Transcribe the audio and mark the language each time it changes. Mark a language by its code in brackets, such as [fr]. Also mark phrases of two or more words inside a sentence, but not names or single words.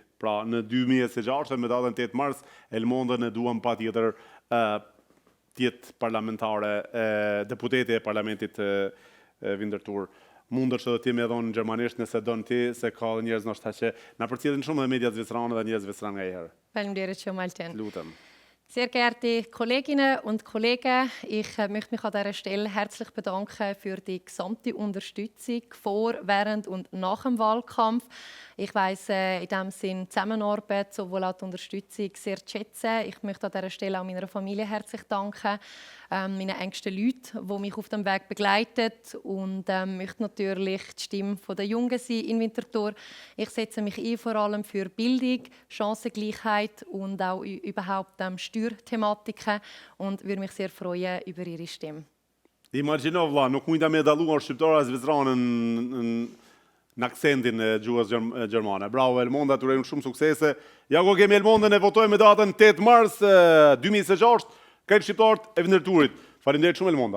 [sq] Pra, në 2026, me datën 8 mars, Elmondën e duam patjetër t'jetë parlamentare, deputete e Parlamentit Vindërtur. Mundesh edhe ti me dhonë në gjermanisht nëse donë ti, se ka dhe njerëz nështë që na përcjellin shumë dhe media zvicerane dhe njerëz zviceran nga herë. Faleminderit [de] schon mal, [sq] Jen. Lutem. [de] Sehr geehrte Kolleginnen und Kollegen, ich möchte mich an dieser Stelle herzlich bedanken für die gesamte Unterstützung vor, während und nach dem Wahlkampf. Ich weiss in diesem Sinn die Zusammenarbeit sowohl auch die Unterstützung sehr zu schätzen. Ich möchte an dieser Stelle auch meiner Familie herzlich danken, meinen engsten Leuten, die mich auf dem Weg begleiten, und möchte natürlich die Stimme der Jungen sein in Winterthur. Ich setze mich ein vor allem für Bildung, Chancengleichheit und auch überhaupt Steuerthematiken und würde mich sehr freuen über Ihre Stimme. [sq] Imagjino vlla, nuk mujta me dalluar shqiptara zviceranën në aksentin e gjuhës gjermane. Bravo Elmonda, të urojmë shumë suksese. Ja ku kemi Elmondën, e votojmë me datën 8 mars 2026, këtë shqiptarët e Vindërturit. Faleminderit shumë Elmonda.